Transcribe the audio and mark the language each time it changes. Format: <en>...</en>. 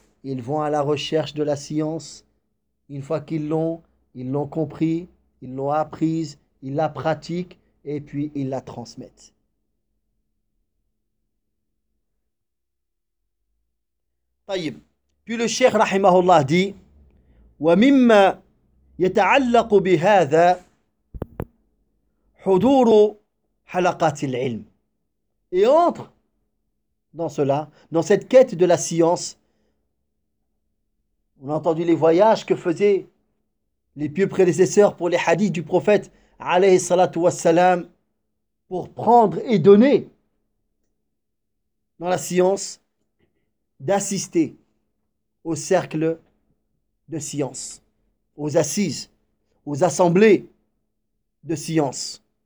<fr>Ils vont à la recherche de la science. Une fois qu'ils l'ont, ils l'ont compris, ils l'ont apprise, ils la pratiquent et puis ils la transmettent.</fr> <ar>طيب، في الشيخ رحمه الله دي، ومما يتعلق بهذا حضور حلقات العلم.</ar> <fr>Et entre dans cela, dans cette quête de la science. On a entendu les voyages que faisaient les pieux prédécesseurs pour les hadiths du prophète</fr> <ar>alayhi salatu wassalam,</ar> <fr>pour prendre et donner dans la science, d'assister au cercle de science, aux assises, aux assemblées de science.</fr>